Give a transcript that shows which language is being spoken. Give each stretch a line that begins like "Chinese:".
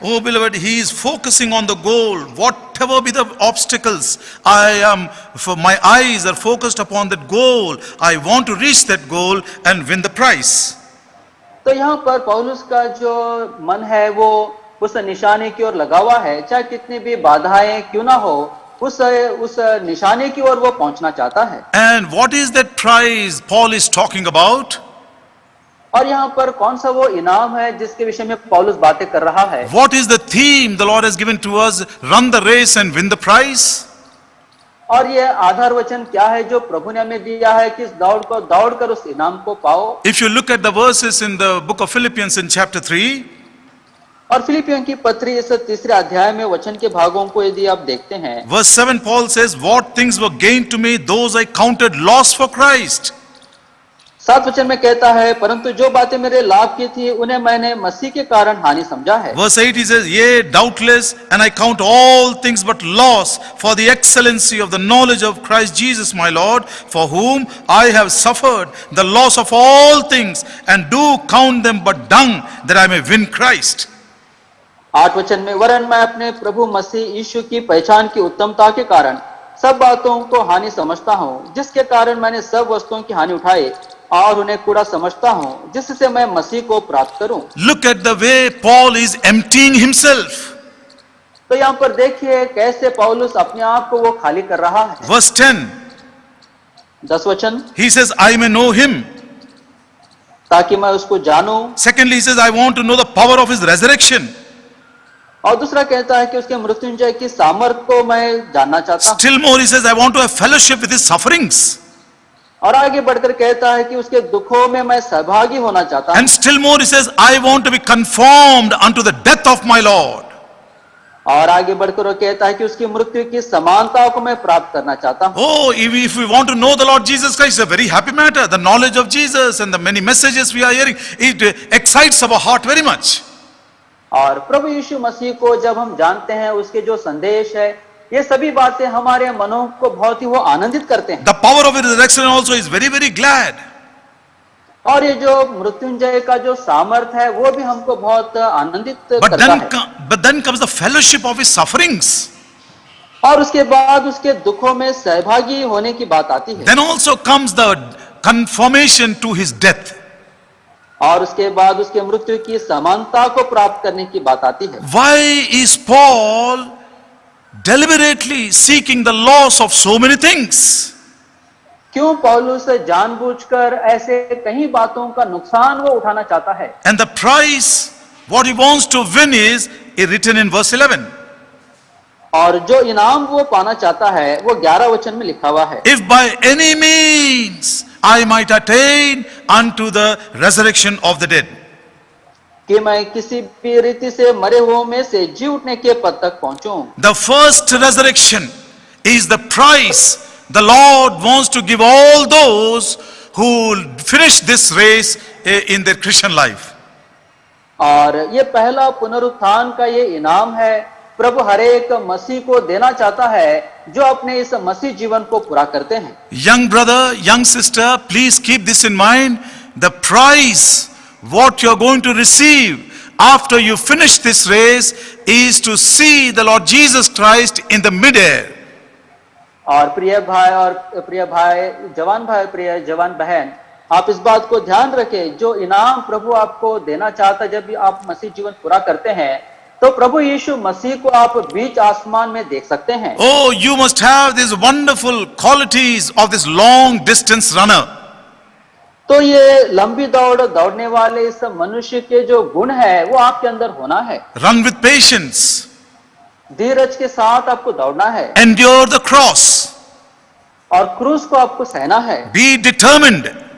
English: Oh beloved, he is focusing on the goal. Whatever be the obstacles, my eyes are focused upon that goal. I want to reach that goal and win the prize.
Hindi: तो यहाँ पर पौलुस का जो मन है वो उस निशाने की ओर लगा हुआ है, चाहे कितनी भी बाधाएं क्यों ना हो, उस निशाने की ओर वो पहुंचना चाहता है।
English: And what is that prize Paul is talking about?
Hindi: और यहाँ पर कौन सा वो इनाम है जिसके विषय में पौलुस बातें कर रहा है?
English: What is the theme the Lord has given to us? Run the race and win the prize.
Hindi: और ये आधार वचन क्या है जो प्रभु ने हमें दिया है कि इस दौड़ को दौड़कर उस इनाम को पाओ?
English: If you look at the verses in the book of Philippians in chapter 3,
Hindi: और फिलिपियों की पत्री इस 3रे अध्याय में वचन के भागों को यदि आप देखते हैं,
English: verse 7, Paul says, what things were gained to me, those I counted loss for Christ.
Hindi: 7 वचन में कहता है, परंतु जो बातें मेरे लाभ की थी उन्हें मैंने मसीह के कारण हानि समझा है।
English: Verse 8 he says, Yea, doubtless, and I count all things but loss for the excellency of the knowledge of Christ Jesus my Lord, for whom I have suffered the loss of all things, and do count them but dung, that I may win Christ.
Hindi: 8 वचन में, वरन मैं अपने प्रभु मसीह यीशु की पहचान की उत्तमता के कारण सब बातों को हानि समझता हूँ, जिसके कारण मैंने सब वस्तुओं की हानि उठाई और उन्हें कूड़ा समझता हूँ, जिससे मैं मसीह को प्राप्त करूं।
English: Look at the way Paul is emptying himself.
Hindi: तो यहाँ पर देखिए कैसे पौलुस अपने आप को वो खाली कर रहा है।
English: Verse 10,
Hindi: 10 वचन,
English: he says, I may know him.
Hindi: ताकि मैं उसको जानूं।
English: Secondly, he says, I want to know the power of his resurrection.
Hindi: और दूसरा कहता है कि उसके मृत्युंजय की सामर्थ को मैं जानना चाहता हूं।
English: Still more, he says, I want to have fellowship with his sufferings.
Hindi: और आगे बढ़कर कहता है कि उसके दुखों में मैं सहभागी होना चाहता हूं।
English: And still more, he says, I want to be conformed unto the death of my Lord.
Hindi: और आगे बढ़कर वो कहता है कि उसकी मृत्यु की समानता को मैं प्राप्त करना चाहता हूं।
English: Oh, if we want to know the Lord Jesus Christ, it's a very happy matter. The knowledge of Jesus and the many messages we are hearing, it excites our heart very much.
Hindi: और प्रभु यीशु मसीह को जब हम जानते हैं, उसके जो संदेश है, ये सभी बातें हमारे मनों को बहुत ही वो आनंदित करते हैं।
English: The power of his resurrection also is very, very glad.
Hindi: और ये जो मृत्युंजय का जो सामर्थ है वो भी हमको बहुत आनंदित
English: But
Hindi: करता है।
English: but then comes the fellowship of his sufferings.
Hindi: और उसके बाद उसके दुखों में सहभागी होने की बात आती है।
English: Then also comes the conformation to his death.
Hindi: और उसके बाद उसके मृत्यु की समानता को प्राप्त करने की बात आती है।
English: Why is Paul deliberately seeking the loss of so many things?
Hindi: क्यों पौलुस जानबूझकर ऐसे कई बातों का नुकसान वो उठाना चाहता है?
English: And the price, what he wants to win is written in verse 11.
Hindi: और जो इनाम वो पाना चाहता है वो 11 वचन में लिखा हुआ है।
English: If by any means I might attain unto the resurrection of the dead.
Hindi: कि मैं किसी भी रीति से मरे हुओं में से जी उठने के पद तक पहुंचूं।
English: The first resurrection is the price the Lord wants to give all those who finish this race in their Christian life.
Hindi: और ये पहला पुनरुत्थान का ये इनाम है, प्रभु हर एक मसीह को देना चाहता है जो अपने इस मसीह जीवन को पूरा करते हैं।
English: Young brother, young sister, please keep this in mind. The price, what you're going to receive after you finish this race is to see the Lord Jesus Christ in the midair.
Hindi: और प्रिय भाई, जवान भाई, प्रिय जवान बहन, आप इस बात को ध्यान रखें, जो इनाम प्रभु आपको देना चाहता है जब भी आप मसीह जीवन पूरा करते हैं, तो प्रभु यीशु मसीह को आप बीच आसमान में देख सकते हैं।
English: Oh, you must have these wonderful qualities of this long distance runner.
Hindi: तो ये लंबी दौड़ दौड़ने वाले इस मनुष्य के जो गुण है वो आपके अंदर होना है।
English: Run with patience.
Hindi: धीरज के साथ आपको दौड़ना है।
English: Endure the cross.
Hindi: और क्रूस को आपको सहना है।
English: Be determined.